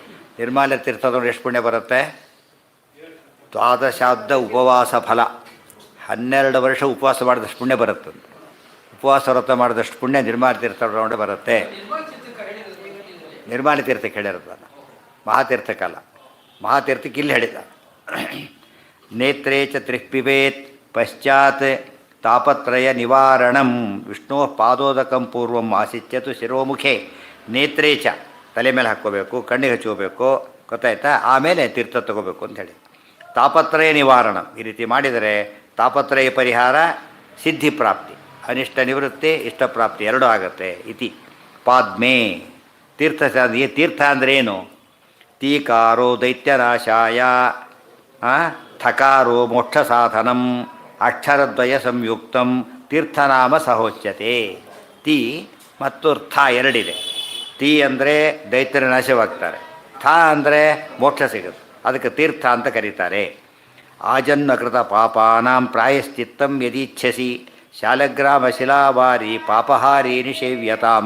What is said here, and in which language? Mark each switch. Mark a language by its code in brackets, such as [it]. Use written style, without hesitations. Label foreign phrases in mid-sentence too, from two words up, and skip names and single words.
[kn] ನಿರ್ಮಾಲ್ಯ ತೀರ್ಥದವ್ರು ಎಷ್ಟು ಪುಣ್ಯ ಬರುತ್ತೆ? [sa] ದ್ವಾದಶಾಬ್ದ ಉಪವಾಸ ಫಲ, [kn] 12 ವರ್ಷ ಉಪವಾಸ ಮಾಡಿದಷ್ಟು ಪುಣ್ಯ ಬರುತ್ತೆ. ಉಪವಾಸ ವ್ರತ ಮಾಡಿದಷ್ಟು ಪುಣ್ಯ ನಿರ್ಮಾಲ್ಯ ತೀರ್ಥದೊಳಗೆ ಬರುತ್ತೆ. ನಿರ್ಮಾಲ್ಯ ತೀರ್ಥಕ್ಕೆ ಹೇಳಿರೋದಲ್ಲ, ಮಹಾತೀರ್ಥಕ್ಕಲ್ಲ. ಮಹಾತೀರ್ಥಕ್ಕೆ ಇಲ್ಲಿ ಹೇಳಿದ. [sa] ನೇತ್ರೇ ಚ ತ್ರಿಪಿಬೇತ್ ಪಶ್ಚಾತ್ ತಾಪತ್ರಯ ನಿವಾರಣಂ ವಿಷ್ಣು ಪಾದೋದಕಂ ಪೂರ್ವಂ ಆಸಿತ್ಯತು ಶಿರೋಮುಖೆ. ನೇತ್ರೇ ಚ, [kn] ತಲೆ ಮೇಲೆ ಹಾಕ್ಕೋಬೇಕು, ಕಣ್ಣಿಗೆ ಹಚ್ಕೋಬೇಕು, ಗೊತ್ತಾಯ್ತಾ? ಆಮೇಲೆ ತೀರ್ಥ ತಗೋಬೇಕು ಅಂತ ಹೇಳಿ. ತಾಪತ್ರಯ ನಿವಾರಣ, ಈ ರೀತಿ ಮಾಡಿದರೆ ತಾಪತ್ರಯ ಪರಿಹಾರ, ಸಿದ್ಧಿ ಪ್ರಾಪ್ತಿ, ಅನಿಷ್ಟ ನಿವೃತ್ತಿ, ಇಷ್ಟಪ್ರಾಪ್ತಿ ಎರಡೂ ಆಗುತ್ತೆ. [sa] ಇತಿ ಪಾದ್ಮೆ [kn] ತೀರ್ಥ. ತೀರ್ಥ ಅಂದರೆ ಏನು? [sa] ತೀಕಾರೋ ದೈತ್ಯನಾಶಾಯ, ಥಕಾರೋ ಮೋಕ್ಷ ಸಾಧನಂ, ಅಕ್ಷರದ್ವಯ ಸಂಯುಕ್ತಂ ತೀರ್ಥನಾಮ ಸಹೋಚ್ಯತೆ. [kn] ತೀ ಮತ್ತು ಥ ಎರಡಿದೆ. ತೀ ಅಂದರೆ ದೈತ್ಯರ ನಾಶವಾಗ್ತಾರೆ, ಥ ಅಂದರೆ ಮೋಕ್ಷ ಸಿಗುತ್ತೆ, ಅದಕ್ಕೆ ತೀರ್ಥ ಅಂತ ಕರೀತಾರೆ. [sa] ಆಜನ್ಮಕೃತ ಪಾಪಾನಾಂ ಪ್ರಾಯಶ್ಚಿತ್ತಂ ಯದೀಚ್ಛಸಿ ಶಾಲಗ್ರಾಮ ಶಿಲಾವಾರಿ ಪಾಪಹಾರಿ ನಿಷೇವ್ಯತಾಂ.